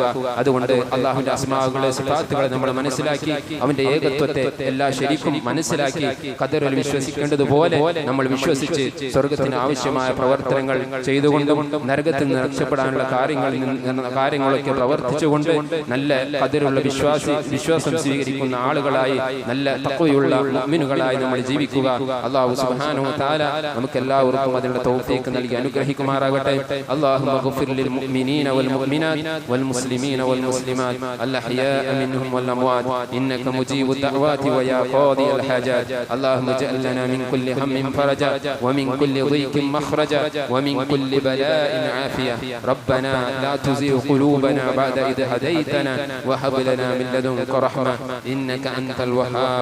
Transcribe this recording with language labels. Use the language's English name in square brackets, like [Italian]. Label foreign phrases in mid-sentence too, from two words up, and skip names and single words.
[Malayalam] അതുകൊണ്ട് അല്ലാഹുവിന്റെ അസ്മാഉകളെ, സിഫാത്തുകളെ നമ്മൾ മനസ്സിലാക്കി അവന്റെ ഏകത്വത്തെ എല്ലാ ശരിക്കും മനസ്സിലാക്കി ഖദറിൽ വിശ്വസിക്കേണ്ടതുപോലെ നമ്മൾ വിശ്വസിച്ച് സ്വർഗ്ഗത്തിന് ആവശ്യമായ പ്രവർത്തനങ്ങൾ ചെയ്തുകൊണ്ടും നരകത്തിൽ നിന്ന് രക്ഷപ്പെടാനുള്ള കാര്യങ്ങളൊക്കെ പ്രവർത്തിച്ചുകൊണ്ട് നല്ല ഖദറിലുള്ള വിശ്വാസം സ്വീകരിക്കുന്ന ആളുകളായി, നല്ല തഖ്വയുള്ള മുഅ്മിനുകളായി നമ്മൾ ജീവിക്കുക. [Arabic] الله سبحانه وتعالى [Malayalam] നമുക്ക് എല്ലാവർക്കും അതിനുള്ള തൗഫീഖ് നൽകി അനുഗ്രഹിക്കുമാറാകട്ടെ. [Arabic] اللهم اغفر للمؤمنين والمؤمنات والمسلمين والمسلمات الأحياء منهم والأموات إنك مجيب الدعوات ويا قاضي الحاجات. اللهم اجعل لنا من كل هم فرجا ومن كل ضيق مخرجا ومن كل بلاء عافية. ربنا لا تزغ قلوبنا بعد إذ هديتنا وهب لنا من لدنك رحمة إنك أنت الوهاب.